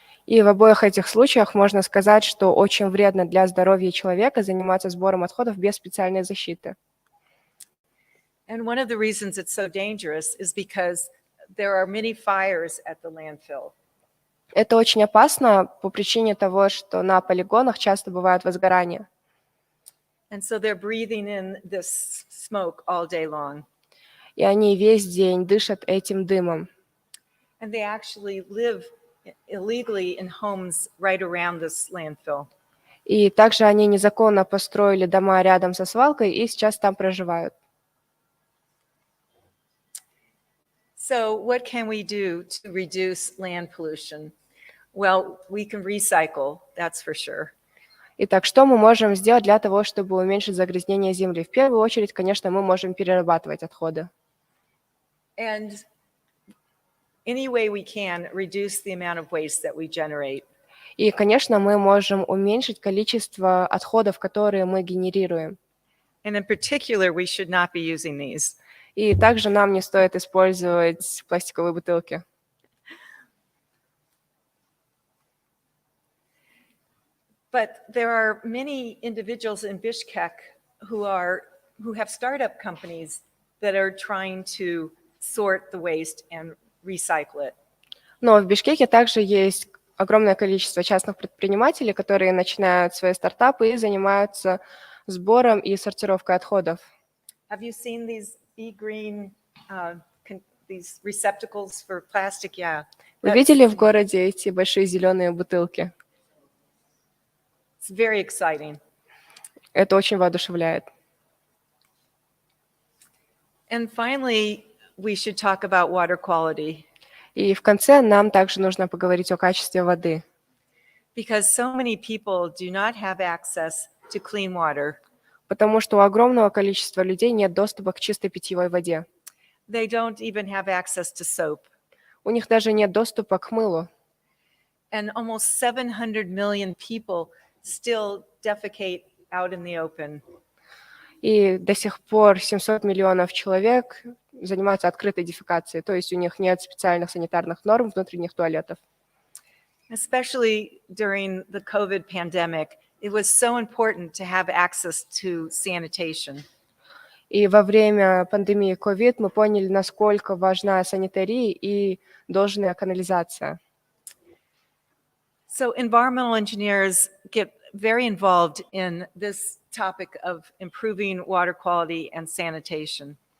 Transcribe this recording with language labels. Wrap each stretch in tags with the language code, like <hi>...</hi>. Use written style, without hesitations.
<ru>И в обоих этих случаях можно сказать, что очень вредно для здоровья человека заниматься сбором отходов без специальной защиты.</ru> <en>And one of the reasons it's so dangerous is because there are many fires at the landfill.</en> <ru>Это очень опасно по причине того, что на полигонах часто бывают возгорания.</ru> <en>And so they're breathing in this smoke all day long.</en> <ru>И они весь день дышат этим дымом.</ru> <en>And they actually live illegally in homes right around this landfill.</en> <ru>И также они незаконно построили дома рядом со свалкой и сейчас там проживают.</ru> <en>So what can we do to reduce land pollution? Well, we can recycle, that's for sure.</en> <ru>Итак, что мы можем сделать для того, чтобы уменьшить загрязнение земли? В первую очередь, конечно, мы можем перерабатывать отходы.</ru> <en>And any way we can reduce the amount of waste that we generate.</en> <ru>И, конечно, мы можем уменьшить количество отходов, которые мы генерируем.</ru> <en>And in particular, we should not be using these.</en> <ru>И также нам не стоит использовать пластиковые бутылки.</ru> <en>But there are many individuals in Bishkek who have startup companies that are trying to sort the waste and recycle it.</en> <ru>Но в Бишкеке также есть огромное количество частных предпринимателей, которые начинают свои стартапы и занимаются сбором и сортировкой отходов.</ru> <en>Have you seen these green these receptacles for plastic? Yeah.</en> <ru>Вы видели в городе эти большие зеленые бутылки?</ru> <en>It's very exciting.</en> <ru>Это очень воодушевляет.</ru> <en>And finally, we should talk about water quality.</en> <ru>И в конце нам также нужно поговорить о качестве воды,</ru> <en>Because so many people do not have access to clean water.</en> <ru>потому что у огромного количества людей нет доступа к чистой питьевой воде.</ru> <en>They don't even have access to soap.</en> <ru>У них даже нет доступа к мылу.</ru> <en>And almost 700 million people still defecate out in the open.</en> <ru>И до сих пор 700 миллионов человек занимаются открытой дефекацией, то есть у них нет специальных санитарных норм внутренних туалетов.</ru> <en>Especially during the COVID pandemic, it was so important to have access to sanitation.</en> <ru>И во время пандемии COVID мы поняли, насколько важна санитария и должная канализация.</ru> <en>So environmental engineers get very involved in this topic of improving water quality and sanitation.</en>